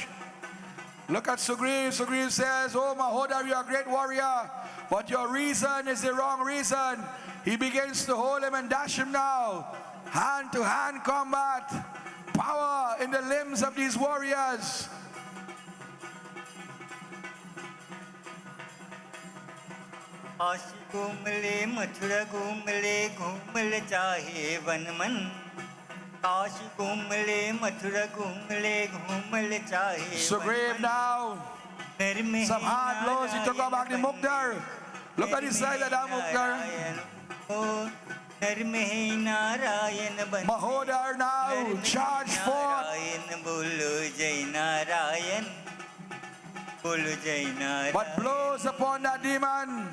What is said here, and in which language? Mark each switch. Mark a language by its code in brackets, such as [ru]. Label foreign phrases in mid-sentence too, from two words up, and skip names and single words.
[en] Look at Sugriv. Sugriv says, oh Mahodar, you are a great warrior, but your reason is the wrong reason. He begins to hold him and dash him now. Hand-to-hand combat. Power in the limbs of these warriors. Ashi gumle mathura gumle gumle chahe vanman. Kashi gumle mathura gumle gumle chahe. Sugriv now. Some hard blows. He took out back the Mukdar. Look at the side of that Mukdar. Mahodar now charge forth. But blows upon that demon.